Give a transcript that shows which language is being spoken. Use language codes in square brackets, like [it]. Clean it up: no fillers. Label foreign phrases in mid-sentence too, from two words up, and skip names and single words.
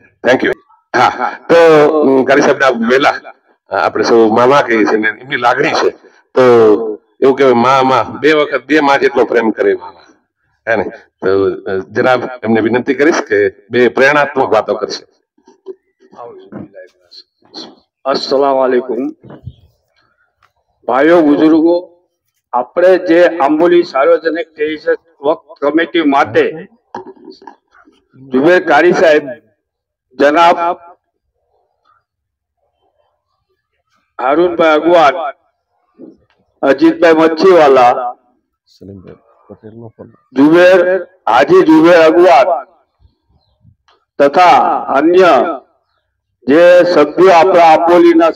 [en] Thank you. [gu] હા, તો કારી સાહેબ વેલા આપણે સૌ મામા કહીએ છીએ ને એમની લાગણી છે, તો એવું કહેવાય માં બે વખત બે માં જેટલો પ્રેમ કરે મામા, હે ને? તો જનાબ એમને વિનંતી કરીશ કે બે પ્રેરણાત્મક વાતો કરશે. [ar] السلام عليكم. [hi] भाइयों बुजुर्गो, [gu] આપણે જે આંબોલી સાર્વજનિક વક્ફ કમિટી માટે જુબેર કારી સાહેબ, જનાબ હારૂનભાઈ અગવાન, અજીતભાઈ મચ્છીવાલા, હાજી જુબેર અગવાન તથા અન્ય જે સભ્યો આપણા આંબોલીના